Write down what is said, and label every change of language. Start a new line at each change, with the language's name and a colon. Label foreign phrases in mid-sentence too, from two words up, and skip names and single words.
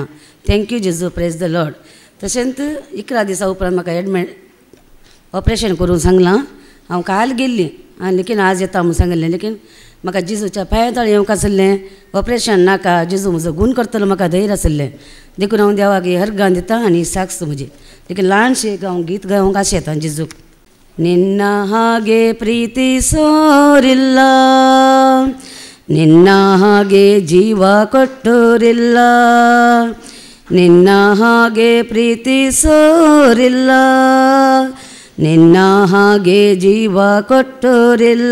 Konkani: थँक्यू जेजू,
English: praise the Lord.
Konkani: तशेंच 11 दिसां उपरांत म्हाका
English: admit operation
Konkani: करून सांगलां। हांव काल गेल्ली लेकीन आज येता म्हूण सांगिल्लें, लेकीन म्हाका जेजूच्या पांया तळी येवंक आसलें। ऑपरेशन नाका, जेजू म्हजो गूण करतलो म्हाका धैर्य आसलें। देखून हांव देवाक हर गां दिता आनी साक्ष म्हजी। लेकीन ल्हानशें हांव गीत गावंक आशा येता जेजूक।
Kannada: ನಿನ್ನ ಹಾಗೆ ಪ್ರೀತಿಸೋರಿಲ್ಲ, ನಿನ್ನ ಹಾಗೆ ಜೀವ ಕೊಟ್ಟೋರಿಲ್ಲ, ನಿನ್ನ ಹಾಗೆ ಪ್ರೀತಿಸೋರಿಲ್ಲ, ನಿನ್ನ ಹಾಗೆ ಜೀವ ಕೊಟ್ಟೋರಿಲ್ಲ।